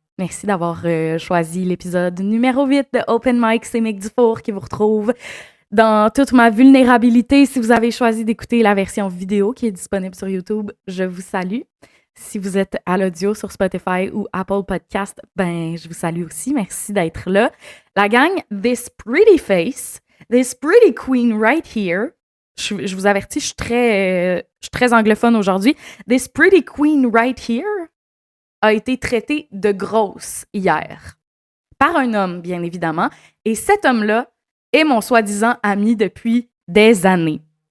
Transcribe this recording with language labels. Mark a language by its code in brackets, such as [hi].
[fr] Merci d'avoir choisi l'épisode numéro 8 de Open Mic. C'est Mick Dufour qui vous retrouve dans toute ma vulnérabilité. Si vous avez choisi d'écouter la version vidéo qui est disponible sur YouTube, je vous salue. Si vous êtes à l'audio sur Spotify ou Apple Podcast, ben je vous salue aussi. Merci d'être là. [en] La gang, this pretty face, this pretty queen right here. [fr] Je vous avertis, je suis très anglophone aujourd'hui. [en] This pretty queen right here [fr] a été traitée de grosse hier. Par un homme, bien évidemment. Et cet homme-là est mon soi-disant ami depuis des années.